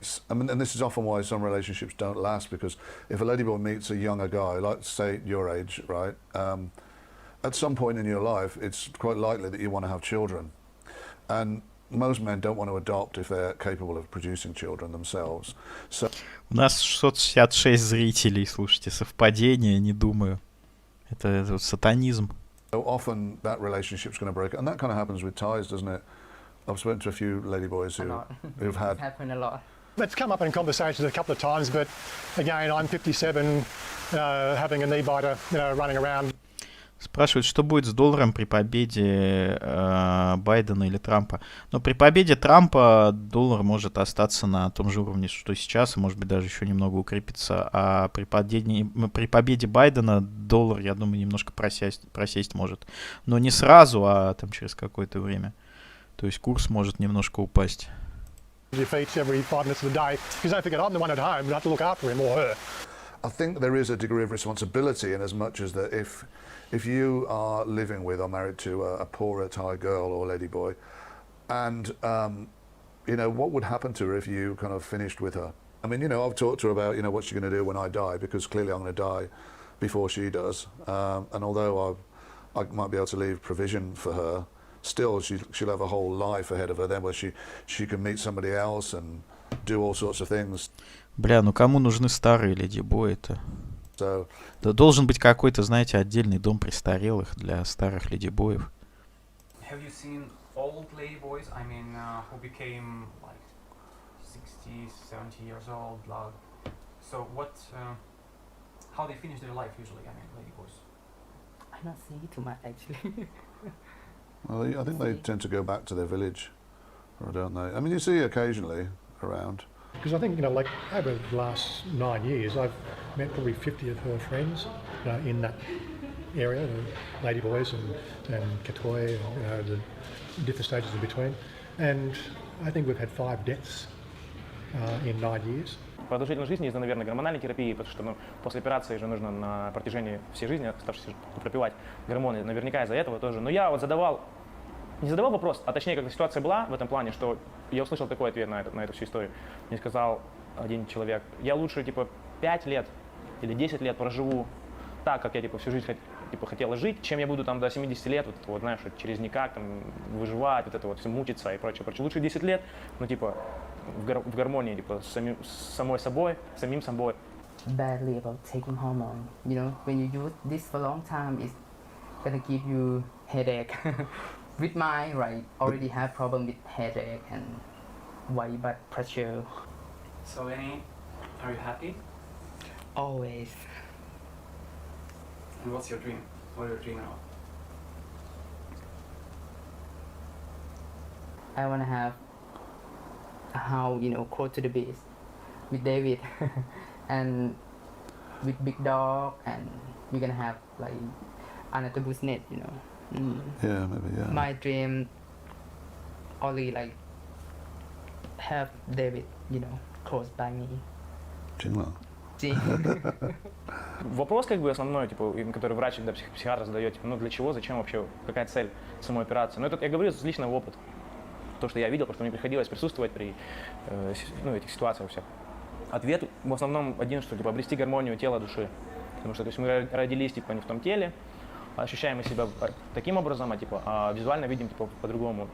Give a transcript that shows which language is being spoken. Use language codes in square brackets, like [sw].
[en] I mean, and this is often why some relationships don't last, because if a ladyboy meets a younger guy, like say your age, right, at some point in your life, it's quite likely that you want to have children. And most men don't want to adopt if they're capable of producing children themselves. So [ru] У нас 666 зрителей, слушайте, совпадение, не думаю. Это вот сатанизм. [en] So often that relationship's going to break, and that kind of happens with ties, doesn't it? I've spoken to a few ladyboys who've had. It's happened a lot. It's come up in conversations a couple of times, but again, I'm 57, having a knee biter, you know, running around. [ru] Спрашивают, что будет с долларом при победе Байдена или Трампа. Но при победе Трампа доллар может остаться на том же уровне, что сейчас, и может быть даже еще немного укрепиться. А при победе Байдена доллар, я думаю, немножко просесть может. Но не сразу, а там через какое-то время. То есть курс может немножко упасть. [en] Your feet every 5 minutes of the day, because don't forget, I'm the one at home who have to look after him or her. I think there is a degree of responsibility in as much as that if you are living with or married to a poorer Thai girl or ladyboy, and you know, what would happen to her if you kind of finished with her? I mean, you know, I've talked to her about, you know, what she's going to do when I die, because clearly I'm going to die before she does. And although I might be able to leave provision for her, still she'll have a whole life ahead of her then, where she can meet somebody else and do all sorts of things. [ru] Бля, ну кому нужны старые ледибои-то? Да должен быть какой-то, знаете, отдельный дом престарелых для старых ледибоев. [en] Have you seen old ladyboys? I mean, who became like 60, 70 years old. So what? How they finish their life usually? I mean, ladyboys. I don't see too much actually. Well, I think they tend to go back to their village, or don't they? I mean, you see occasionally around. Because I think, you know, like over the last 9 years, I've met probably 50 of her friends in that area, the ladyboys and Katoy, and, you know, the different stages in between. And I think we've had 5 deaths in 9 years. [ru] Продолжительность жизни из-за, наверное, гормональной терапии, потому что после операции же нужно на протяжении всей жизни оставшейся пропивать гормоны. Наверняка из-за этого тоже. Но я вот не задавал вопрос, а точнее, как ситуация была в этом плане, что я услышал такой ответ на эту всю историю. Мне сказал, один человек. Я лучше, типа, 5 лет или 10 лет проживу так, как я, типа, всю жизнь хотела жить, чем я буду там до 70 лет, вот, знаешь, вот, через никак там выживать, вот это вот все мучиться и прочее, прочее. Лучше 10 лет, ну, типа, в гармонии, типа, с самим собой. [en] Badly about taking hormone. You know, when you use this for a long time, it's gonna give you headache. With mine, right, already have problem with headache and white blood pressure. So, Lenny, are you happy? Always. And what's your dream? What are you dreaming of? I wanna have a house, you know, close to the beach with David and with big dog, and we're gonna have like another business, you know. Yeah, maybe, yeah. My dream only like have David, you know, close by me. Jingle. [ru] Вопрос, как бы, основной, типа, который врач, когда психиатр задает, типа, ну, для чего, зачем вообще, какая цель самой операции? Ну, это я говорю с личного опыта. То, что я видел, потому что мне приходилось присутствовать при этих ситуациях всех. Ответ в основном один, что, типа, обрести гармонию тела, души. Потому что, то есть, мы родились, типа, не в том теле, ощущаем мы себя таким образом, а визуально видим, типа, по-другому.